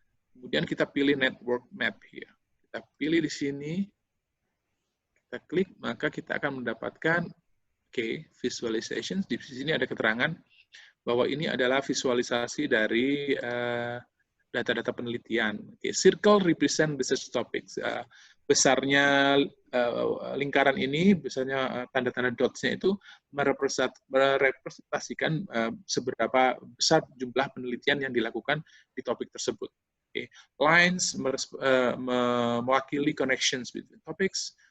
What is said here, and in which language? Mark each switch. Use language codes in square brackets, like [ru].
[id] Kemudian kita pilih [en] network map here. [id] Kita pilih di sini. Kita klik, maka kita akan mendapatkan visualizations. Di sini ada keterangan bahwa ini adalah visualisasi dari data-data penelitian. [en] Circle represent research topics. [id] Besarnya lingkaran ini, besarnya tanda-tanda dots-nya itu merepresentasikan seberapa besar jumlah penelitian yang dilakukan di topik tersebut. [en] Okay. Lines [id] mewakili [en] connections between topics.